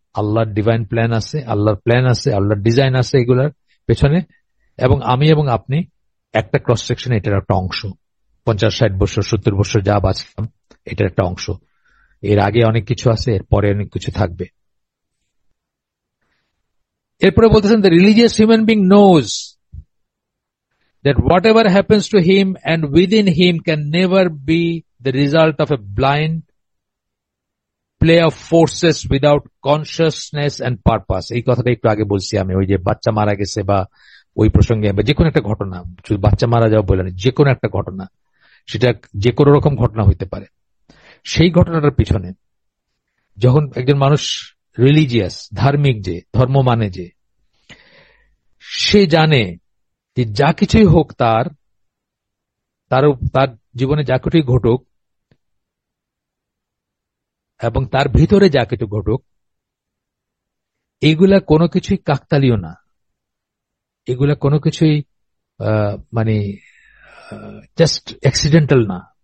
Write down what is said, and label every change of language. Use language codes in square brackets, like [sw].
[bn] আল্লাহর divine plan আছে, আল্লাহর প্ল্যান আছে, আল্লাহর ডিজাইন আছে এগুলার পেছনে, এবং আমি এবং আপনি একটা ক্রস সেকশন, এটার একটা অংশ। 50-60 বছর, 70 বছর যা বাঁচলাম, এটার একটা অংশ। এর আগে অনেক কিছু আছে, এর পরে অনেক কিছু থাকবে। এরপরে বলতেছেন, [en] The religious human being knows that whatever happens to him and within him can never be the result of a blind play of forces without consciousness and purpose. [bn] এই কথাটা একটু আগে বলছি আমি, ওই যে বাচ্চা মারা গেছে বা ওই প্রসঙ্গে, বা যে কোনো একটা ঘটনা, শুধু বাচ্চা মারা যাওয়া বলে না, যে কোনো একটা ঘটনা, সেটা যে কোনো রকম ঘটনা হইতে পারে। সেই ঘটনাটার পিছনে যখন একজন মানুষ রিলিজিয়াস, ধার্মিক, যে ধর্ম মানে, যে সে জানে যে যা কিছুই হোক, তার তার তার জীবনে যা কিছুই ঘটুক, এবং তার ভিতরে যা কিছু ঘটুক, এগুলা কোনো কিছুই কাকতালীয় না, এগুলা কোনো কিছুই মানে জাস্ট অ্যাক্সিডেন্টাল না।